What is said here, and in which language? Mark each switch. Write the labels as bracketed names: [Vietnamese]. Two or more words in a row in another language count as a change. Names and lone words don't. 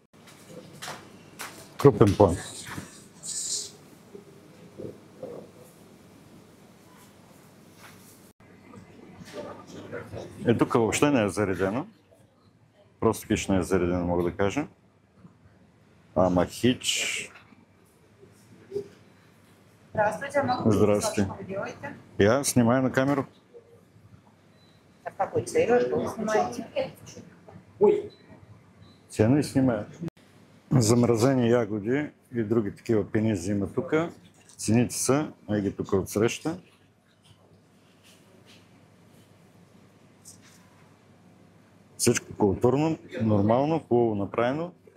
[Bulgarian] Крупен план. Тук въобще не е заредено. Просто хич не е заредено, мога да кажа. Ама хич... [Russian] Здравствуйте, могу Здрасте. что вы делаете? Я снимаю на камеру. А в какой цели что вы снимаете? Цены и снимаю. [Bulgarian] Замразени ягоди и други такива пенизи има тук. Цените са, ги тук отсреща. Всичко културно, нормално, хубаво направено.